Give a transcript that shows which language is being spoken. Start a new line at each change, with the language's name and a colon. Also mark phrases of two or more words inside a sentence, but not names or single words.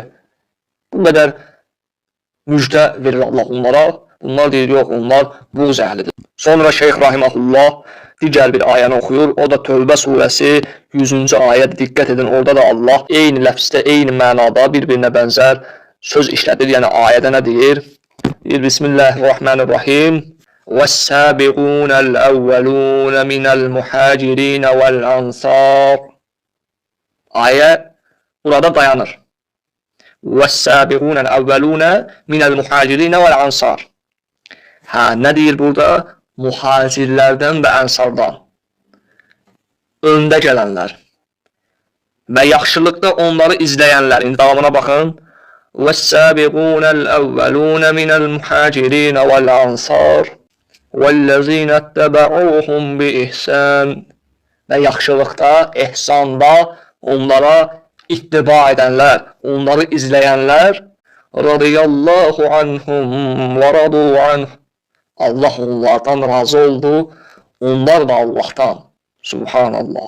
Azerbaijani: Bu qədər müjdə verir Allah onlara. Bunlar deyir, yox, onlar buğz əhlidir. Sonra Şeyx Rahiməhullah digər bir ayəni oxuyur. O da Tövbə surəsi 100-cü ayədə. Diqqət edin, orada da Allah eyni ləfzdə, eyni mənada bir-birinə bənzər söz işlədir. Yəni ayədə nə deyir? Deyir, Bismillahirrahmanirrahim.
Arabic: وَالسَّابِقُونَ الْأَوَّلُونَ مِنَ الْمُحَاجِرِينَ وَالْأَنْصَارِ.
Azerbaijani: Ayə burada dayanır.
Arabic: وَالسَّابِقُونَ الْأَوَّلُونَ مِنَ الْمُحَاجِرِينَ وَالْأَنْصَارِ.
Azerbaijani: Nə deyir burada? Muhacirlərdən və ənsardan. Öndə gələnlər. Və yaxşılıqda onları izləyənlər. İndi davamına baxın.
Arabic: وَالسَّابِقُونَ الْأَوَّلُونَ مِنَ الْمُحَاجِرِينَ وَالْأَنْصَارِ وَالَّذِينَ اتَّبَعُوهُمْ بِإِحْسَانٍ.
Azerbaijani: Və yaxşılıqda, ehsanda onlara ittiba edənlər, onları izləyənlər.
Arabic: رضي الله عنهم ورضوا عنه.
Azerbaijani: Allah onlardan razı oldu, onlar da Allahdan. Subhanallah.